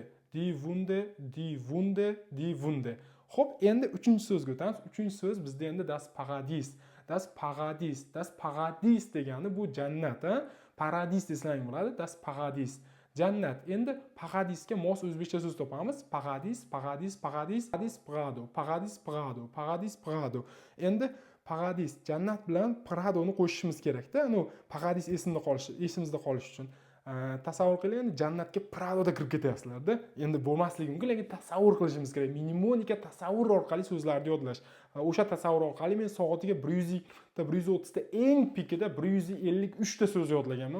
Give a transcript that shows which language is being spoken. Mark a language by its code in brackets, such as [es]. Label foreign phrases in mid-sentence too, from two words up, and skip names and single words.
[de] Die Wunde, die Wunde, die Wunde. [uz] Xo'p, endi 3-so'zga o'tamiz. 3-so'z bizda endi [de] das Paradies. Das Paradies. Das Paradies [uz] degani bu jannat, ha? Paradis desang bo'ladi. [de] Das Paradies. [uz] Jannat. Endi paradisga mos o'zbekcha so'z topamiz. Paradis, paradis, paradis, paradis Prado, paradis Prado, paradis Prado. Endi paradis, jannat bilan Pradoni qo'shishimiz kerak-da. Paradis esimizda qolish uchun. Tasavvur qiling, endi jannatga Pradoda kirib ketyapsizlar-da. Endi bo'lmasligi mumkin, lekin tasavvur qilishimiz kerak. Mnemonika tasavvur orqali so'zlarni yodlash. O'sha tasavvur orqali men soatiga 130 ta eng pikida 153 ta so'z yodlaganman.